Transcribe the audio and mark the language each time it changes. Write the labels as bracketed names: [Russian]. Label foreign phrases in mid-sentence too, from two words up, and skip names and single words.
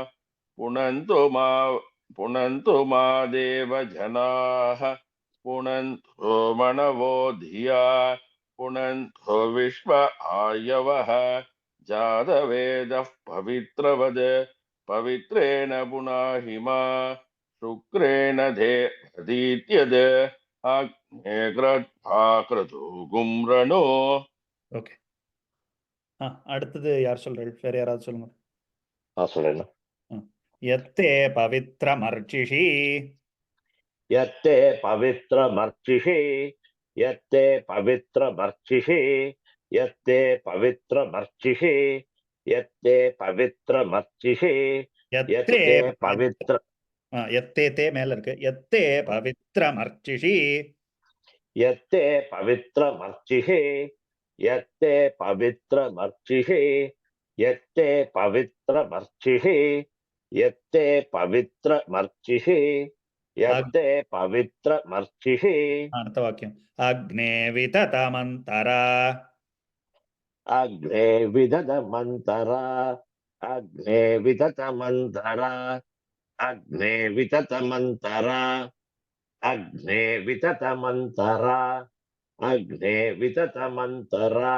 [Sanskrit] पुनन्तु मा देवजनाः पुनन्तु मनवो धिया पुनन्तु विश्व आयवः जातवेदः पवित्रवद पवित्रेण पुनाहिमा शुक्रेण देवदीत्यद अग्ने क्रत्वा क्रतुगुम्रणो [Tamil] ஓகே. அடுத்தது யார் சொல்றாரு? வேற யாராவது சொல்லுங்க. சொல்றேன். [Sanskrit] यत्ते पवित्रमर्चिषि यत्ते पवित्रमर्चिषि यत्ते पवित्रमर्चिषि यत्ते पवित्रमर्चिषि यत्ते पवित्रमर्चिषि யத்தே यत्ते पवित्र [Tamil] எத்தே தே மேல இருக்கு. [Sanskrit] यत्ते पवित्रमर्चिषि. यत्ते पवित्रमर्चिः यत्ते पवित्रमर्चिः यत्ते पवित्रमर्चिः यत्ते पवित्रमर्चिः यत्ते पवित्रमर्चिः [Tamil] அடுத்த வாக்கியம். [Sanskrit] अग्ने विदधमन्तरा. अग्ने विदधमन्तरा अग्ने विदधमन्तरा अग्ने विदधमन्तरा अग्ने विदधमन्तरा अग्ने विदधमन्तरा